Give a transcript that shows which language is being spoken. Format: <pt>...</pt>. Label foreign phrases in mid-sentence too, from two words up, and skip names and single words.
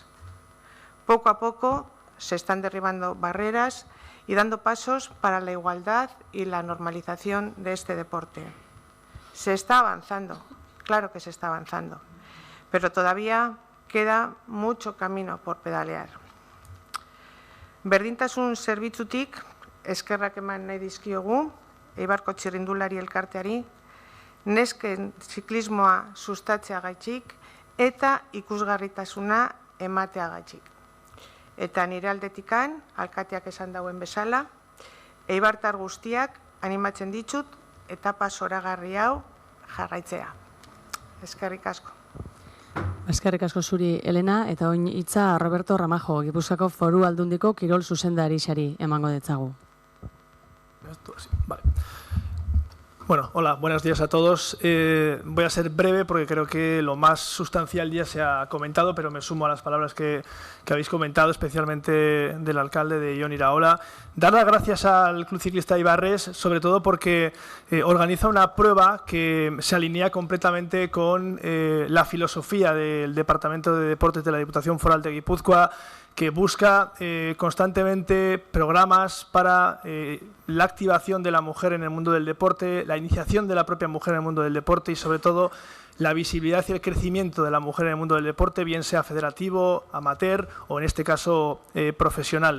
<es>Poco a poco se están derribando barreras y dando pasos para la igualdad y la normalización de este deporte. Se está avanzando, claro que se está avanzando, pero todavía queda mucho camino por pedalear.</es> <eu>Berdintasun zerbitzutik eskerrak eman nahi dizkiogu Eibarko Txirrindulari Elkarteari, nesken ziklismoa sustatzeagatik eta ikusgarritasuna emateagatik. Eta nire aldetikan, alkateak esan dauen bezala, eibartar guztiak animatzen ditut etapa zoragarri hau jarraitzea. Eskerrik asko. Eskerrik asko zuri, Elena, eta oin hitza Roberto Ramajo, Gipuzkoako Foru Aldundiko kirol zuzendarixari emango detzagu.</eu> <es>Vale. Bueno, hola, buenos días a todos. Voy a ser breve porque creo que lo más sustancial ya se ha comentado, pero me sumo a las palabras que habéis comentado, especialmente del alcalde de Jon Iraola. Dar las gracias al Club Ciclista Eibarres, sobre todo porque organiza una prueba que se alinea completamente con la filosofía del Departamento de Deportes de la Diputación Foral de Guipúzcoa, que busca constantemente programas para la activación de la mujer en el mundo del deporte, la iniciación de la propia mujer en el mundo del deporte y, sobre todo, la visibilidad y el crecimiento de la mujer en el mundo del deporte, bien sea federativo, amateur o, en este caso, profesional.</es>